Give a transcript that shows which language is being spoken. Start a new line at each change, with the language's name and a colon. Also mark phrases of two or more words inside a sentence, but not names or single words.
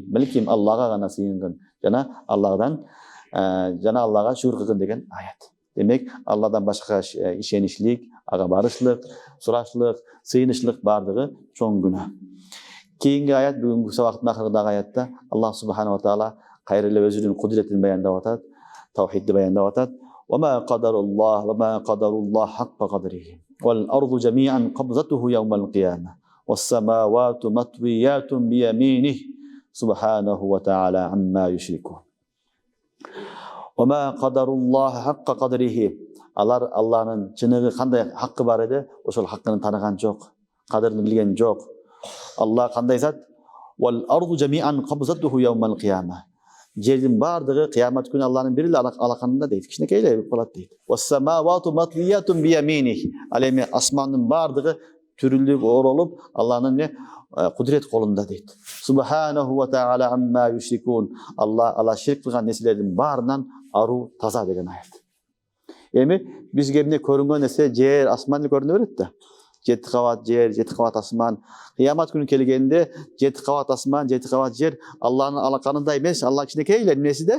Kyrgyz: Балким Аллага гана сыйынган, жана Алладан жана Аллага шүгүр кылгын деген аят. Демек, Алладан башка ишенишлик, ага барышлык, сурашлык, сыйынышлык бардыгы чоң күнөө. Кийинки аят, бүгүнкү сабактын акырындагы аятта Аллах
Arabic: سبحانه تعالى
Kyrgyz: кайрылып өзүнүн кудретин баяндап атат, тавхидди баяндап атат.
Arabic: وما قدر الله حق قدره والأرض جميعا قبضته يوم القيامة والسماوات مطويات بيمينه سبحانه وتعالى عما يشركون. وما قدر الله حق قدره.
Kyrgyz: Алланын чыныгы кандай хакы бар эди, ошол хакын тааныган жок, кадырын билген жок. Алла кандай зат?
Arabic: والأرض جميعا قبضته يوم القيامة.
Kyrgyz: Жердин бардыгы кыямат күнү Алланын бир эле алаканында дейт. Кичинекейле болуп калат дейт.
Arabic: والسماوات مطويات بيمينه.
Kyrgyz: Ал эми асмандын бардыгы түрүлүп оролуп Алланын кудрет колунда дейт.
Arabic: سبحانه وتعالى عما يشركون.
Kyrgyz: Алла ширк кылган нерселердин баарынан аруу таза деген аят. Эми бизге эмне көрүнгөн нерсе жер, асман көрүнө берет да. 7 кабат жер, 7 кабат асман. Кыямат күнү келгенде 7 кабат асман, 7 кабат жер Алланын алаканында эмес, Алла кичинекейлер эмнесиде?